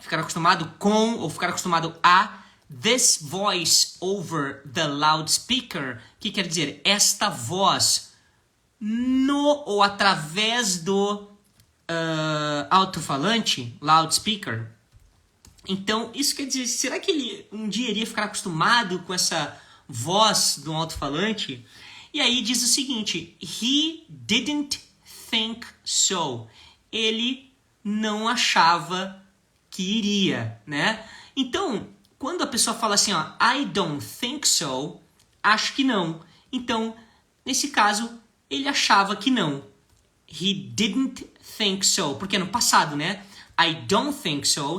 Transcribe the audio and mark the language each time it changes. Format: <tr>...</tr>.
<pt>Ficar acostumado com, ou ficar acostumado a</pt> <en>this voice over the loudspeaker,</en> <pt>que quer dizer esta voz no ou através do alto-falante, loudspeaker. Então, isso quer dizer, será que ele um dia iria ficar acostumado com essa voz do alto-falante? E aí diz o seguinte,</pt> <en>he didn't think so.</en> <pt>Ele não achava que iria, né? Então, quando a pessoa fala assim, ó,</pt> <en>I don't think so,</en> <pt>acho que não. Então, nesse caso, ele achava que não.</pt> <en>He didn't think so.</en> <pt>Porque é no passado, né?</pt> <en>I don't think so.</en>